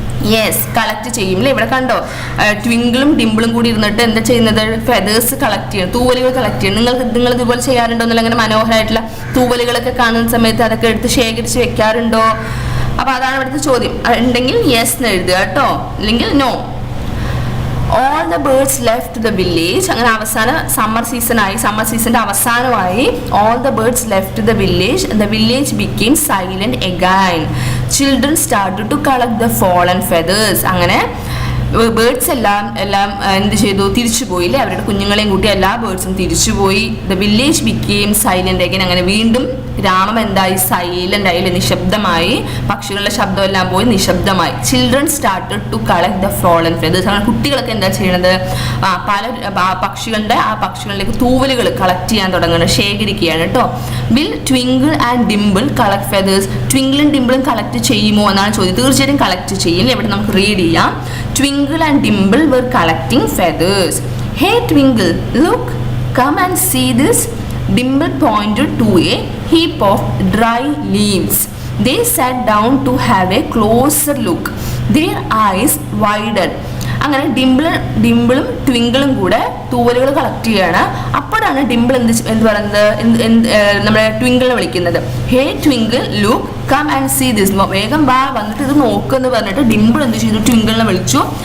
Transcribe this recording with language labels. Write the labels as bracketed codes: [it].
[ml] Yes, collect ചെയ്യും അല്ലേ. ഇവിടെ കണ്ടോ, ട്വിങ്കിളും ഡിംപിളും കൂടി ഇരുന്നിട്ട് എന്താ ചെയ്യുന്നത്? ഫെദേഴ്സ് കളക്ട് ചെയ്യണം, തൂവലുകൾ കളക്ട് ചെയ്യണം. നിങ്ങൾ ഇതുപോലെ ചെയ്യാറുണ്ടോ? എന്നല്ല, അങ്ങനെ മനോഹരമായിട്ടുള്ള തൂവലുകളൊക്കെ കാണുന്ന സമയത്ത് അതൊക്കെ എടുത്ത് ശേഖരിച്ച് വെക്കാറുണ്ടോ? അപ്പൊ അതാണ് ഇവിടുത്തെ ചോദ്യം. ഉണ്ടെങ്കിൽ യെസ് എന്ന് എഴുതുക കേട്ടോ, അല്ലെങ്കിൽ no. [en] All the birds left the village. [ml] അങ്ങനെ അവസാന സമ്മർ സീസണിന്റെ അവസാനമായി [en] all the birds left the village became silent again. Children started to collect the fallen feathers. [ml] അങ്ങനെ ബേർഡ്സ് എല്ലാം എന്ത് ചെയ്തു? തിരിച്ചുപോയില്ലേ. അവരുടെ കുഞ്ഞുങ്ങളെയും കൂട്ടി എല്ലാ ബേർഡ്സും തിരിച്ചുപോയി. [en] The village became silent again. [ml] അങ്ങനെ വീണ്ടും ഗ്രാമം എന്തായി? സൈലന്റ് ആയി, നിശബ്ദമായി. പക്ഷികളുടെ ശബ്ദം എല്ലാം പോയി നിശബ്ദമായി. [en] Children started to collect the fallen feathers. [ml] അങ്ങനെ കുട്ടികളൊക്കെ എന്താ ചെയ്യണത്? പല പക്ഷികളിലേക്ക് തൂവലുകൾ കളക്ട് ചെയ്യാൻ തുടങ്ങുന്നത്, ശേഖരിക്കുകയാണ് കേട്ടോ. [en] Will Twinkle and Dimple collect feathers? [ml] ട്വിങ്കിളും ഡിംപിളും collect ചെയ്യുമോ എന്നാണ് ചോദ്യം. തീർച്ചയായിട്ടും കളക്ട് ചെയ്യും. ഇവിടെ നമുക്ക് റീഡ് ചെയ്യാം. [en] Twinkle and Dimple were collecting feathers. Hey Twinkle, look, come and see this. Dimple pointed to a heap of dry leaves. They sat down to have a closer look. Their eyes widened. [ml] അങ്ങനെ ഡിംപിളും ട്വിങ്കിളും കൂടെ തൂവലുകൾ collect ചെയ്യാണ്. അപ്പോഴാണ് ഡിംപിൾ എന്ത് പറയുന്നത്? നമ്മുടെ ട്വിങ്കിളിനെ വിളിക്കുന്നത്. [en] Hey Twinkle, look, come and see this. [ml] വേഗം വാ, വന്നിട്ട് ഇത് നോക്കുമെന്ന് പറഞ്ഞിട്ട് ഡിംപിൾ എന്ത് ചെയ്തു? ട്വിങ്കിളിനെ വിളിച്ചു.